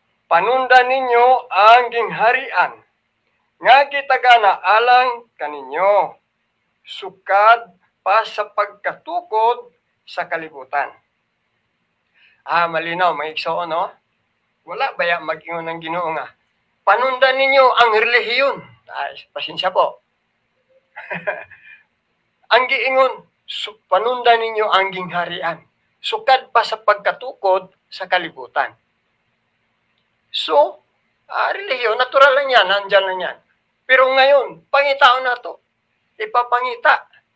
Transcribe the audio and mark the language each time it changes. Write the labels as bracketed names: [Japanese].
[Cebuano] Panunda ninyo ang gingharian, nga kitagana alang kaninyo, sukad pa sa pagkatukod sa kalibutan. Malinaw, mga igsoon, no? Wala baya mag-ingon ng Ginoo nga, panunda ninyo ang relihiyon. [Filipino] Pasensya po. [Cebuano] Ang giingon, panunda ninyo ang gingharian, sukad pa sa pagkatukod sa kalibutan. [Filipino] So, relihiyon, natural lang yan, nandyan lang yan. Pero ngayon, [Cebuano] pangitaon na to. [Filipino] Ipapangita.